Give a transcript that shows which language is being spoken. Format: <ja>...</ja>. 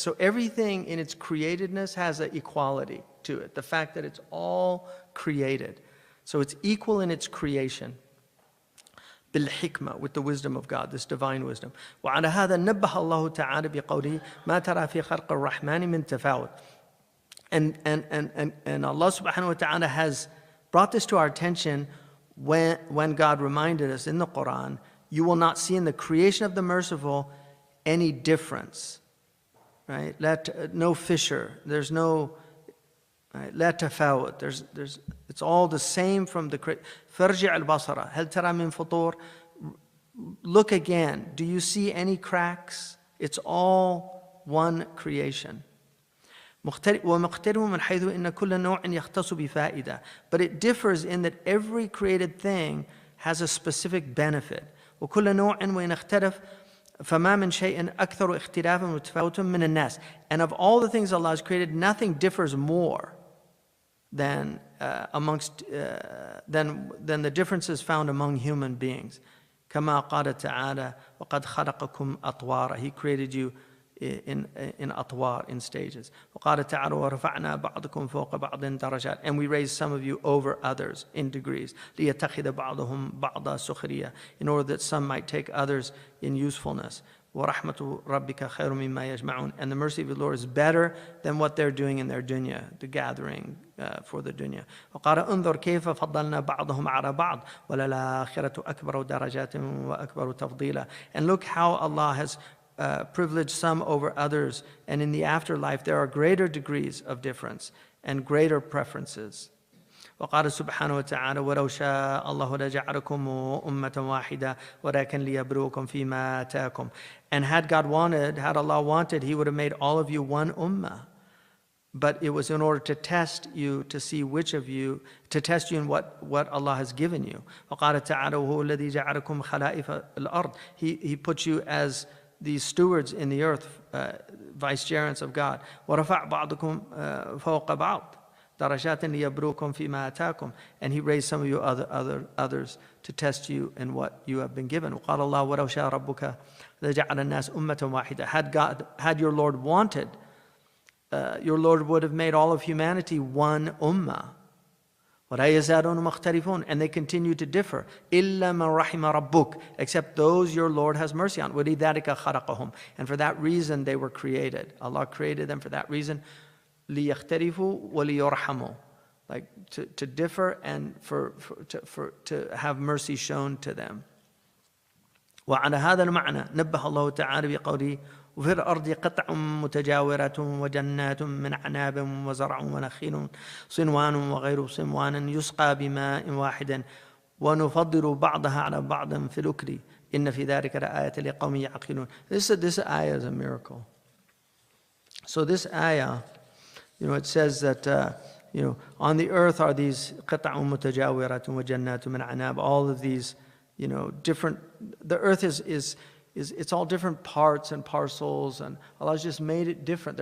<en>So everything in its createdness has an equality to it. The fact that it's all created. So it's equal in its creation. بالحكمة, with the wisdom of God, this divine wisdom.</en> <ar>وعلى هذا نبه الله تعالى بقوله ما ترى في خلق الرحمن من تفاوت.</ar> <en>And Allah subhanahu wa ta'ala has brought this to our attention when God reminded us in the Qur'an, you will not see in the creation of the merciful any difference. Right? No fissure. There's no</en> <ar>لا تفاوت.</ar> <en>It's all the same from the</en> <ar>فرجع البصر هل ترى من فطور.</ar> <en>Look again. Do you see any cracks? It's all one creation.</en> <ar>ومختلف من حيث إن كل نوع يختص بفائدة.</ar> <en>But it differs in that every created thing has a specific benefit.</en> <ar>وكل نوع وإن اختلف فما من شيء أكثر اختلافا متفاوتا من الناس.</ar> <en>And of all the things Allah has created, nothing differs more than than the differences found among human beings.</en> <ar>كما قال تعالى وقد خلقكم أطوارا.</ar> <en>He created you in أطوار, in stages.</en> <ar>وقال تعالى ورفعنا بعضكم فوق بعض درجات.</ar> <en>And we raised some of you over others in degrees.</en> <ar>ليتخذ بعضهم بعضا سخرية.</ar> <en>In order that some might take others in usefulness.</en> <ar>وَرَحْمَةُ رَبِّكَ خَيْرٌ مِمَّا يَجْمَعُونَ.</ar> <en>And the mercy of the Lord is better than what they're doing in their dunya, the gathering for the dunya.</en> <ar>وَقَالَ انظُرْ كَيْفَ فَضَّلْنَا بَعْضَهُمْ عَلَى بَعْضٍ وَلَلْآخِرَةُ أَكْبَرُ دَرَجَاتٍ وَأَكْبَرُ تَفْضِيلًا.</ar> <en>And look how Allah has privileged some over others, and in the afterlife there are greater degrees of difference and greater preferences.</en> <ar>وقال سبحانه وتعالى ولو شاء الله لجعلكم أمة واحدة ولكن ليبلوكم فيما آتاكم.</ar> <en>And had Allah wanted, He would have made all of you one ummah. But it was in order to test you, to see which of you, to test you in what Allah has given you.</en> <ar>وقال تعالى وهو الذي جعلكم خلائف الأرض.</ar> <en>He put you as these stewards in the earth, vicegerents of God.</en> <ar>ورفع بعضكم فوق بعض. درجات ليبلوكم فيما آتاكم.</ar> <en>And He raised some of you others to test you in what you have been given.</en> <ar>وقال الله ولو شاء ربك لجعل الناس أمة واحدة.</ar> <en>Had your Lord wanted, your Lord would have made all of humanity one ummah.</en> <ar>ولا يزالون مختلفون.</ar> <en>And they continue to differ.</en> <ar>إلا من رحم ربك.</ar> <en>Except those your Lord has mercy on.</en> <ar>ولذلك خلقهم.</ar> <en>And for that reason they were created. Allah created them for that reason.</en> <ar>ليختلفوا وليرحموا,</ar> <en>like to differ and to have mercy shown to them.</en> <ar>وعلى هذا المعنى نبه الله تعالى بقوله وفي الأرض قطع متجاورات وجنات من أعناب وزرع ونخيل صنوان وغير صنوان يسقى بماء واحد ونفضل بعضها على بعض في الأكل إن في ذلك لآية لقوم يعقلون.</ar> <en>This ayah is a miracle. So this ayah, it says that on the earth are these</en> <ar>قطع متجاورات وجنات من أعناب,</ar> <en>all of these different, the earth is it's all different parts and parcels, and Allah's just made it different.</en>